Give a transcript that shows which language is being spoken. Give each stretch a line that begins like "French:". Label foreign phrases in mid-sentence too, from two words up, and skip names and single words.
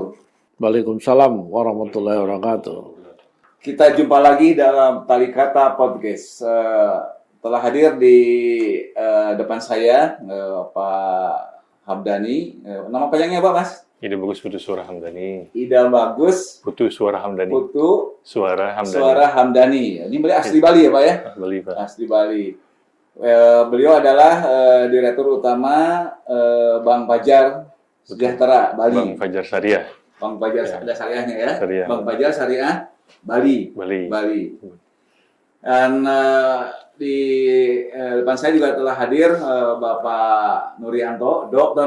Arabic: وعليكم السلام ورحمة الله وبركاته.
Indonesian: Kita jumpa lagi dalam Talikata Podcast. Telah hadir di depan saya Pak Hamdani. Nama panjangnya apa, Mas? Ida Bagus Putu Suara Hamdani. Ida Bagus Putu Suara Hamdani. Putu Suara Hamdani. Suara Hamdani. Ini beliau asli Bali ya, Pak ya? Bali, Pak. Asli Bali. Beliau adalah Direktur Utama Bank Pajar Sejahtera Bali. Bank Fajar Syariah. Bank Pajar Ya. ada syariahnya ya. Syariah. Bank Pajar Syariah Bali. Bali. Dan di depan saya juga telah hadir Bapak Nurianto, Dr.